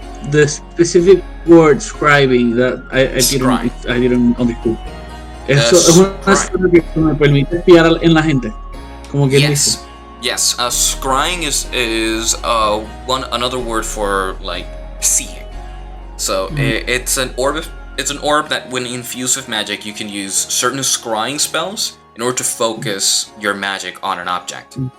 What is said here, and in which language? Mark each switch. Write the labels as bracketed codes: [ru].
[en] The specific word scribing that I didn't understand. [es] Eso es una cosa que me permite espiar en la gente. Como quien dice. [en] Yes. Scrying is another word for like seeing. So it's an orb. It's an orb that, when infused with magic, you can use certain scrying spells in order to focus your magic on an object.